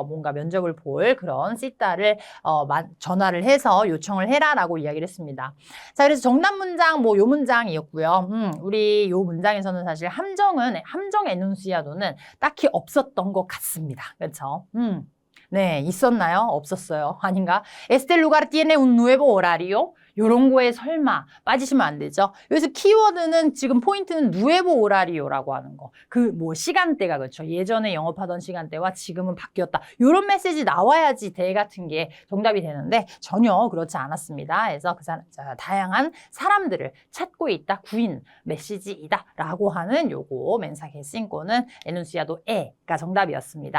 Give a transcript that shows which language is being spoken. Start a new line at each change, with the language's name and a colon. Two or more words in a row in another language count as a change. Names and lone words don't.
Korean: 뭔가 면접을 볼 그런 시타를 전화를 해서 요청을 해라라고 이야기를 했습니다. 자, 그래서 정답 문장 뭐 요 문장이었고요. 우리 요 문장에서는 사실 함정 에눈시아도는 딱히 없었던 것 같습니다. 그렇죠? 네, 있었나요? 없었어요. 아닌가?
Spanish: Este lugar tiene un nuevo horario.
Korean: 요런 거에 설마 빠지시면 안 되죠. 여기서 키워드는 지금 포인트는
Spanish: nuevo horario
Korean: 라고 하는 거. 그 뭐 시간대가 그렇죠. 예전에 영업하던 시간대와 지금은 바뀌었다. 요런 메시지 나와야지 대 같은 게 정답이 되는데 전혀 그렇지 않았습니다. 그래서 다양한 사람들을 찾고 있다. 구인 메시지이다. 라고 하는 요거 멘사je 5는
Spanish: enunciado e
Korean: 가 정답이었습니다.